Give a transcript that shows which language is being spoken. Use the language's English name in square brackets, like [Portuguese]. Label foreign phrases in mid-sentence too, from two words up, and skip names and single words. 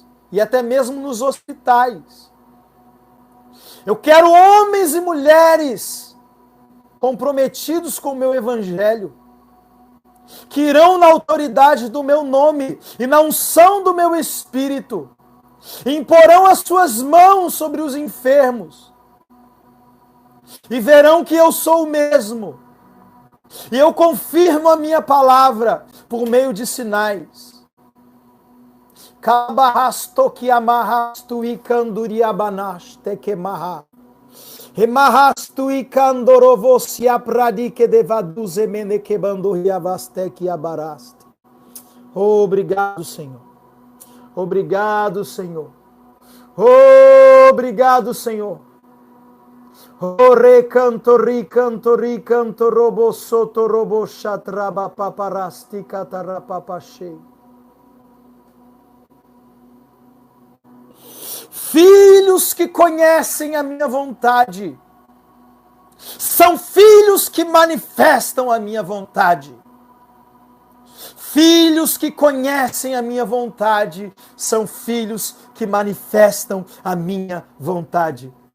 [Portuguese] E até mesmo nos hospitais. Eu quero homens e mulheres comprometidos com o meu evangelho, que irão na autoridade do meu nome e na unção do meu espírito, e imporão as suas mãos sobre os enfermos, e verão que eu sou o mesmo. E eu confirmo a minha palavra por meio de sinais. Kabarasto que amarrasto e canduriabanaste que marra. Remahastu e candorovosi apradi que devaduze mene que banduriavaste que abaraste. Obrigado, Senhor. Obrigado, Senhor. Obrigado, Senhor. O recanto, robo soto, robo chatraba paparasti catarapapachei. Filhos que conhecem a minha vontade, são filhos que manifestam a minha vontade. Filhos que conhecem a minha vontade, são filhos que manifestam a minha vontade.